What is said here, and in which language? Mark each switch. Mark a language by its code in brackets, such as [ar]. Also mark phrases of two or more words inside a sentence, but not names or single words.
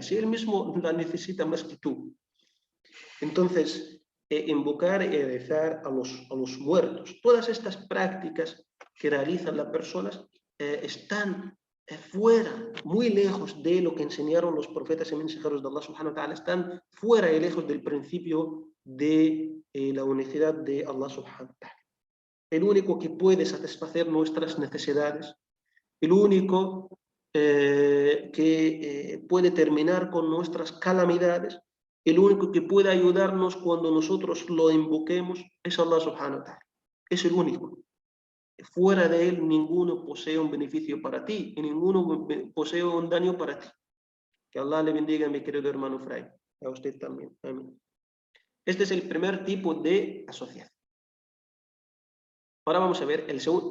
[es] Si él mismo la necesita más que tú. Entonces, invocar y rezar a los muertos. Todas estas prácticas que realizan las personas están fuera, muy lejos de lo que enseñaron los profetas y mensajeros de Allah [ar] سبحانه وتعالى, [es] están fuera y lejos del principio de la unicidad de Allah [ar] سبحانه وتعالى. [es] El único que puede satisfacer nuestras necesidades, el único que puede terminar con nuestras calamidades, el único que puede ayudarnos cuando nosotros lo invoquemos es Allah [ar] سبحانه وتعالى. [es] Es el único. Fuera de él, ninguno posee un beneficio para ti y ninguno posee un daño para ti. Que Allah le bendiga, mi querido hermano Fray. A usted también. Amén. Este es el primer tipo de asociación. Ahora vamos a ver el segundo.